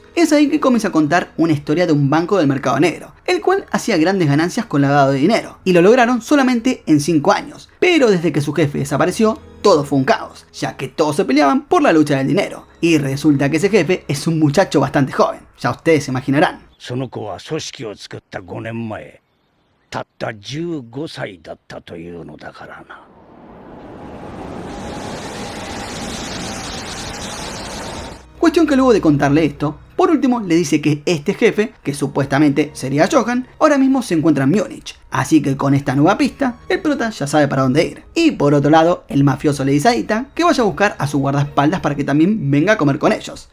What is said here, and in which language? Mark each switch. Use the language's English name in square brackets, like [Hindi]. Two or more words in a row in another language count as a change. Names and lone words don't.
[Spanish] Es ahí que comienza a contar una historia de un banco del mercado negro, el cual hacía grandes ganancias con lavado de dinero, y lo lograron solamente en 5 años, pero desde que su jefe desapareció, todo fue un caos, ya que todos se peleaban por la lucha del dinero, y resulta que ese jefe es un muchacho bastante joven, ya ustedes se imaginarán. [Japanese] たった15歳だったというのだからな。 [Spanish] Cuestión que luego de contarle esto, por último le dice que este jefe, que supuestamente sería Johan, ahora mismo se encuentra en Múnich. Así que con esta nueva pista, el prota ya sabe para dónde ir. Y por otro lado, el mafioso le dice a Dita que vaya a buscar a su guardaespaldas para que también venga a comer con ellos.